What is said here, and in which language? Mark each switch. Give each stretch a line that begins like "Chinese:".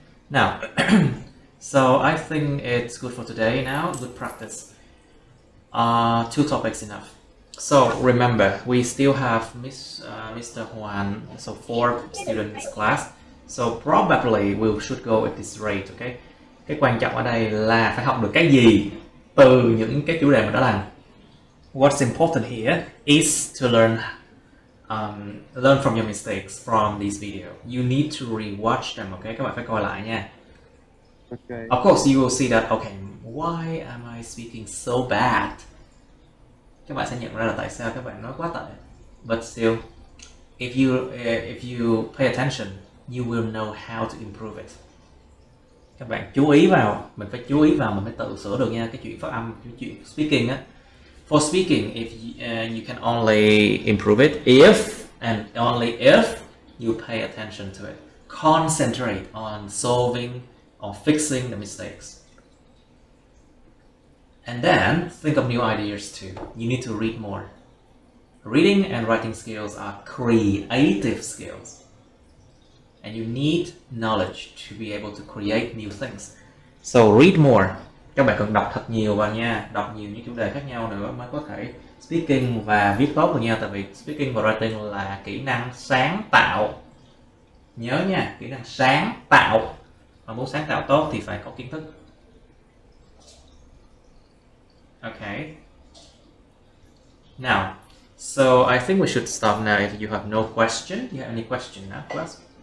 English: Now, so I think it's good for today now. Good practice. 2 topics enough. So remember, we still have Mr. Juan, so 4 students in this class. So probably we should go at this rate, okay?
Vietnamese: Cái quan trọng ở đây là phải học được cái gì từ những cái chủ đề mình đã làm.
English: What's important here is to learn from your mistakes from this video. You need to rewatch them, okay?
Vietnamese: Các bạn phải coi lại nha.
English: Okay. Of course, you will see that, okay, why am I speaking so bad?
Vietnamese: Các bạn sẽ nhận ra là tại sao các bạn nói quá tệ.
English: But still, if you pay attention, you will know how to improve it.
Vietnamese: Các bạn chú ý vào, mình phải chú ý vào, mình phải tự sửa được nha. Cái chuyện phát âm, cái chuyện speaking á.
English: For speaking, if you can only improve it if and only if you pay attention to it. Concentrate on solving or fixing the mistakes. And then think of new ideas too. You need to read more. Reading and writing skills are creative skills. And you need knowledge to be able to create new things. So read more.
Vietnamese: Các bạn cần đọc thật nhiều vào nha. Đọc nhiều những chủ đề khác nhau nữa mới có thể speaking và viết tốt được nha. Tại vì speaking và writing là kỹ năng sáng tạo. Nhớ nha, kỹ năng sáng tạo. Mà muốn sáng tạo tốt thì phải có kiến thức.
English: Okay. Now, so I think we should stop now if you have no question. Do you have any question now, class?